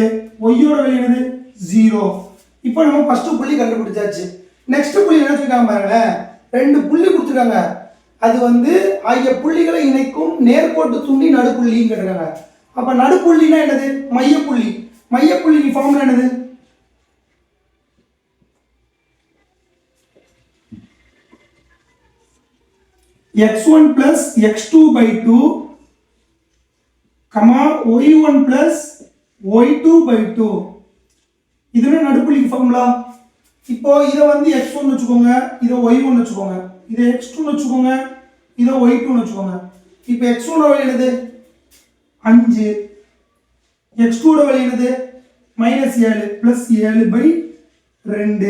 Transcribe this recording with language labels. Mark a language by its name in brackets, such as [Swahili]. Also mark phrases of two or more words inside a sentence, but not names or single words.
[Tamil] y ஓட வேல்யூ என்னது? 0. இப்போ நம்ம ஃபர்ஸ்ட் புள்ளி கண்டுபிடிச்சாச்சு. நெக்ஸ்ட் புள்ளி என்ன சொல்றாங்க பாருங்க. 2 புள்ளி கொடுத்திருக்காங்க. அது ஆகிய புள்ளிகளை இணைக்கும் நேர்கோட்டு துண்டின் நடுப்புள்ளின்னு கேக்குறாங்க. அப்ப நடுப்புள்ளினா என்னது? மையப்புள்ளி. மையப்புள்ளிக்கு ஃபார்முலா என்னது? x1 + x2/2, y1 + y2/2. இதுவே நடுப்புள்ளிக்கு ஃபார்முலா. இப்போ இத x1 வெச்சுக்கோங்க, இத y1 வெச்சுக்கோங்க, இத x2 வெச்சுக்கோங்க, இத y2 வெச்சுக்கோங்க. இப்போ x1 ஓட வேல்யூ என்னது? 5. x2 ஓட வேல்யூ என்னது? -7 + 7/2.